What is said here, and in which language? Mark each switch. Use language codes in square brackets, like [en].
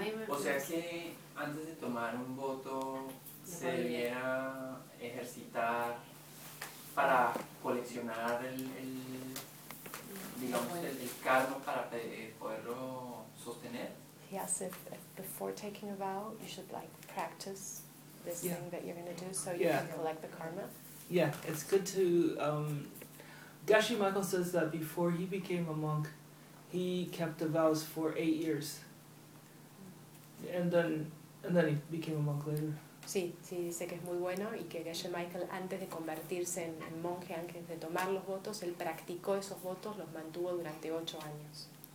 [es] O sea que antes de tomar un voto se debiera ejercitar para coleccionar el digamos el karma para poderlo sostener. [en] Yes, if before taking a vow, you should like practice this thing that you're going to do so you can collect the karma. Yeah, it's good to... Gashi Michael says that before he became a monk, he kept the vows for 8 years. And then he became a monk later. [es] Sí, dice que es muy bueno y que Gashi Michael, antes de convertirse en monje, antes de tomar los votos, él practicó esos votos, los mantuvo durante 8 años.